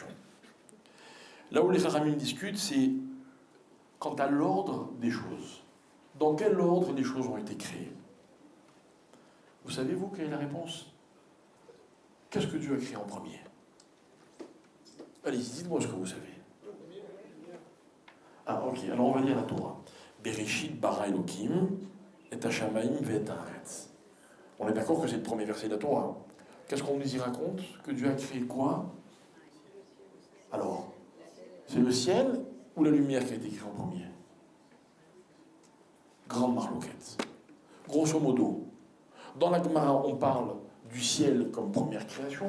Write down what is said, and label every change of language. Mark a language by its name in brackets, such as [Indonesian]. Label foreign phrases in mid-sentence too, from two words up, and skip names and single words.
[French] Là où les Chachamim discutent, c'est quant à l'ordre des choses. Dans quel ordre les choses ont été créées ? Vous savez, vous, quelle est la réponse ? Qu'est-ce que Dieu a créé en premier ? Allez-y, dites-moi ce que vous savez. Ok, alors on va lire la Torah. [Hebrew] בראשית ברא אלוקים, את השמים ואת הארץ. [French] On est d'accord que c'est le premier verset de la Torah. Qu'est-ce qu'on nous y raconte ? Que Dieu a créé quoi ? Alors, c'est le ciel ou la lumière qui a été créée en premier ? Grande marloquette. Grosso modo, dans la Gemara, on parle du ciel comme première création.